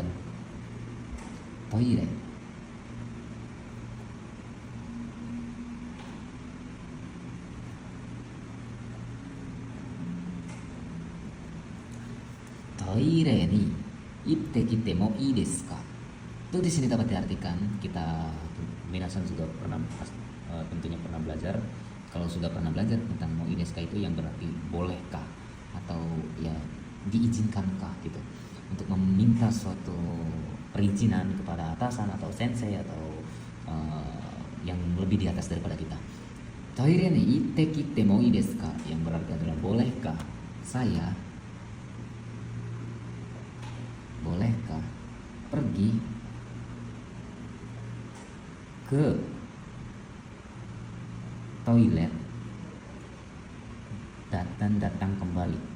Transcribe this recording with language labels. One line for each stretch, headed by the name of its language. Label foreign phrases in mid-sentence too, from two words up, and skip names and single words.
Japanese: トイレ。トイレに行ってきてもいいですか?
Indonesian: Itu di sini dapat diartikan, kita minasan juga pernah tentunya pernah belajar. Kalau sudah pernah belajar tentang
Japanese: もいいですか
Indonesian: itu yang berarti bolehkah atau ya diizinkankah gitu, untuk meminta suatu perizinan kepada atasan atau sensei atau yang lebih di atas daripada kita.
Japanese: トイレに行ってきてもいいですか,
Indonesian: yang berarti adalah bolehkah pergi ke toilet dan datang kembali.